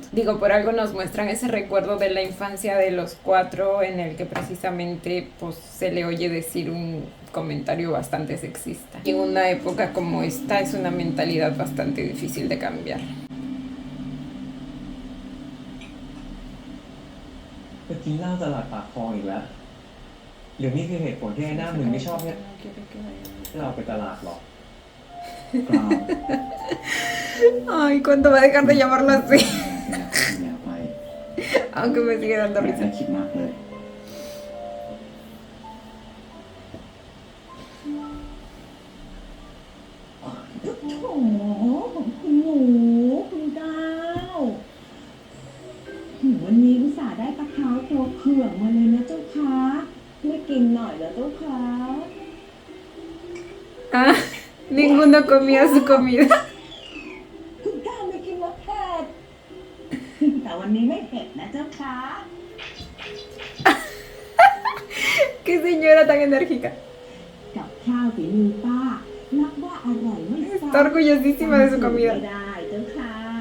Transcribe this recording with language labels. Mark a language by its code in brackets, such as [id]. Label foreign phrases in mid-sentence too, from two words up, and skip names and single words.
[es] Digo, por algo nos muestran ese recuerdo de la infancia de los cuatro en el que precisamente pues se le oye decir un comentario bastante sexista. Y en una época como esta es una mentalidad bastante difícil de cambiar. [th] ไปกินเหล้าตลาดปากคลองอีกแล้วหรือนี่คือเหตุผลที่ไอ้หน้ามึงไม่ชอบให้เราไปตลาดหรอก เปล่า [es] Ay, ¿cuándo va a dejar de llamarlo así? [th] อย่าไป [es] Aunque me sigue dando [th] อย่า [es] risa. [th] ได้คิดมากเลย โถคุณหมูคุณก้าววันนี้อุตส่าห์ได้ปลาขาวตัวเขื่องมาเลยนะเจ้าคะไม่กินหน่อยเหรอเจ้าคะ [es] Ah, ninguno comía su comida. [th] คุณก้าวไม่กินรสเผ็ดแต่วันนี้ไม่เผ็ดนะเจ้าคะ [es] señora tan enérgica. [th] กับข้าวฝีมือป้า นับว่าอร่อยไม่ซ้ำ [es] Está orgullosísima de su comida. [th] ไม่ได้เจ้าค่ะ